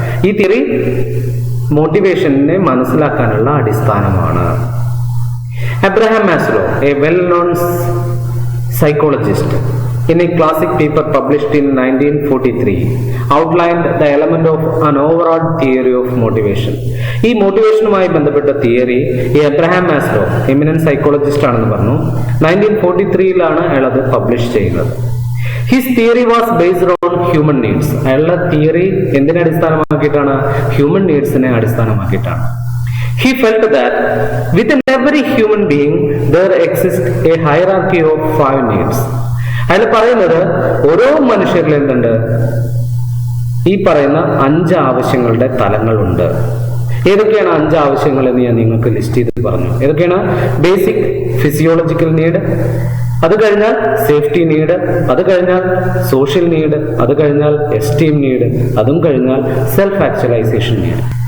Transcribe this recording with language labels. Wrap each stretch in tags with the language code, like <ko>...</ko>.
<ml>ഈ തിയറി മോട്ടിവേഷനെ മനസ്സിലാക്കാനുള്ള അടിസ്ഥാനമാണ്.</ml> <en>Abraham Maslow, a well-known psychologist, in a classic paper published in 1943, outlined the element of an overall theory of motivation.</en> <ml>ഈ മോട്ടിവേഷനുമായി ബന്ധപ്പെട്ട theory ഈ Abraham Maslow eminent psychologist ആണെന്ന് പറഞ്ഞു.</ml> <en>1943</en> <ml>അയാളത് പബ്ലിഷ് ചെയ്യുന്നത്.</ml> <en>His theory was based on human needs.</en> <ml>അയാളുടെ theory എന്തിനെ അടിസ്ഥാനമാക്കിയിട്ടാണ്? Human നീഡ്സിനെ അടിസ്ഥാനമാക്കിയിട്ടാണ്.</ml> <en>He felt that within every human being there exists a hierarchy of 5 needs.</en> <ml>അയാൾ പറയുന്നത് ഓരോ മനുഷ്യരിൽ എന്തുണ്ട്? ഈ പറയുന്ന 5 ആവശ്യങ്ങളുടെ തലങ്ങളുണ്ട്. ഏതൊക്കെയാണ് 5 ആവശ്യങ്ങൾ എന്ന് ഞാൻ നിങ്ങൾക്ക് ലിസ്റ്റ് ചെയ്ത് പറഞ്ഞു. ഏതൊക്കെയാണ്? ബേസിക് ഫിസിയോളജിക്കൽ നീഡ്, അത് കഴിഞ്ഞാൽ സേഫ്റ്റി നീഡ്, അത് കഴിഞ്ഞാൽ സോഷ്യൽ നീഡ്, അത് കഴിഞ്ഞാൽ എസ്റ്റീം നീഡ്, അതും കഴിഞ്ഞാൽ സെൽഫ് ആക്ച്വലൈസേഷൻ നീഡ്.</ml>